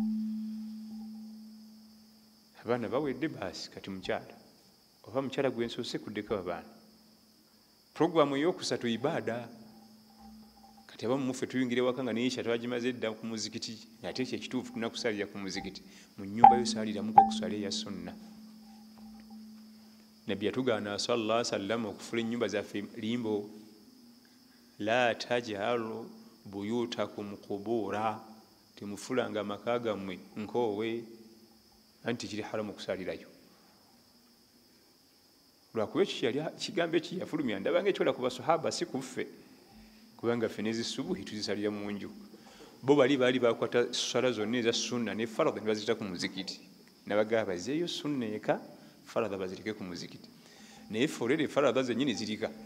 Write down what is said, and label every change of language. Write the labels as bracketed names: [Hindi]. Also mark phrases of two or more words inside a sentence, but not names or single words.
[Ganda] abaana bawedde baasi kati mukyala oba mukyala gwensoose kuddeko abaana puroguramu ey'okusatu ibaada kati abamu muffe tuyingira ewaka nga neisha twagimaze edda ku muzikiti ate ekyo ekituufu tulina kusalira ku muzikiti mu nnyumba yosaaliramuko okuswala eya sunna nabbi yatugaana [Arabic] صلى الله عليه وسلم [Ganda] okufula ennyumba zaffe limbo [Arabic] لا تجعلوا بيوتكم قبورا [Ganda] temufulanga amaka gammwe nkoowe anti kiri haramu okusalirayo lwakuba ekyo yali kigambo eki yafulumya ndabanga ekyola ku basahaba si kuffe kubanga ffe n'ezisubuhi tuzisalira mu nju bo baali bakwata swala zonna eza sunna ne faradha ne bazita ku muzikiti nabagamba bazeeyo sunna eka faradha bazirike ku muzikiti naye ffe olwere faradha zennyini zirika